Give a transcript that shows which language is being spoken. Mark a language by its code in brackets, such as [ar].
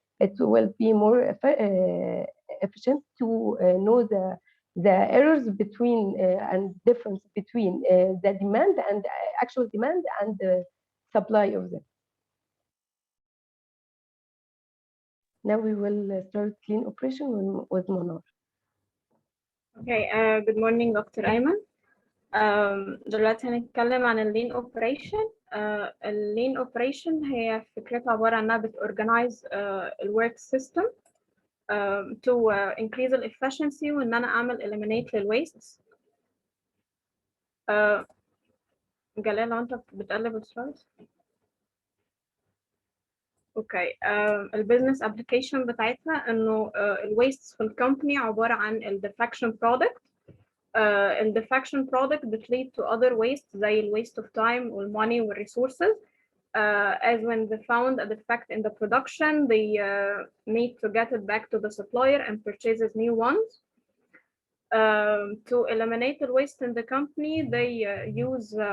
[en] It will be more efficient to know the errors between and difference between the demand and actual demand and the supply of them. Now we will start clean operation with Monar. Okay, good morning Dr. Ayman. [ar] دلوقتي هنتكلم عن اللين اوبريشن. اللين اوبريشن هي فكرتها عبارة عن انها بتorganize الورك سيستم [en] to increase the efficiency [ar] وان انا اعمل eliminate للويست. جلال لو انت بتقلب السلايدز. اوكي، البيزنس ابلكيشن بتاعتنا انه الويست في الكومباني عبارة عن الديفكشن برودكت. الديفكشن برودكت بت [en] lead to other waste [ar] زي الويست [en] of time [ar] والmoney والresources. [en] As when they found a defect in the production, they need to get it back to the supplier and purchases new ones. To eliminate the waste in the company, they use